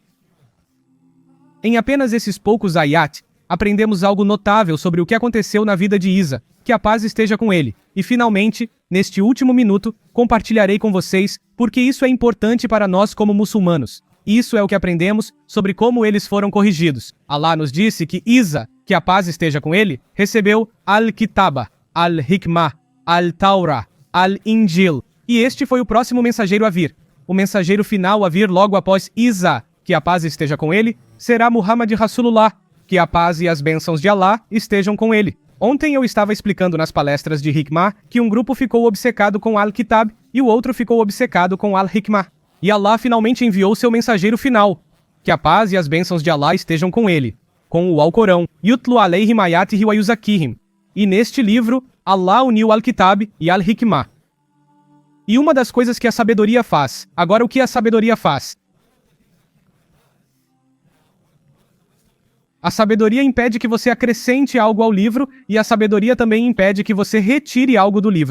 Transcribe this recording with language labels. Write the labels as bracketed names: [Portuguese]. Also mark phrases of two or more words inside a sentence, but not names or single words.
[Portuguese] Em apenas esses poucos ayat, aprendemos algo notável sobre o que aconteceu na vida de Isa, que a paz esteja com ele. E finalmente, neste último minuto, compartilharei com vocês, porque isso é importante para nós como muçulmanos. Isso é o que aprendemos sobre como eles foram corrigidos. Allah nos disse que Isa, que a paz esteja com ele, recebeu Al-Kitaba, Al-Hikmah, Al-Taurah, Al-Injil. E este foi o próximo mensageiro a vir. O mensageiro final a vir logo após Isa, que a paz esteja com ele, será Muhammad Rasulullah, que a paz e as bênçãos de Allah estejam com ele. Ontem eu estava explicando nas palestras de Hikmah que um grupo ficou obcecado com Al-Kitab e o outro ficou obcecado com Al-Hikmah. E Allah finalmente enviou seu mensageiro final, que a paz e as bênçãos de Allah estejam com ele, com o Alcorão, [Arabic] يتلو عليهم آياته ويزكيهم. [Portuguese] E neste livro, Allah uniu Al-Kitab e Al-Hikmah. E uma das coisas que a sabedoria faz, agora o que a sabedoria faz? A sabedoria impede que você acrescente algo ao livro, e a sabedoria também impede que você retire algo do livro.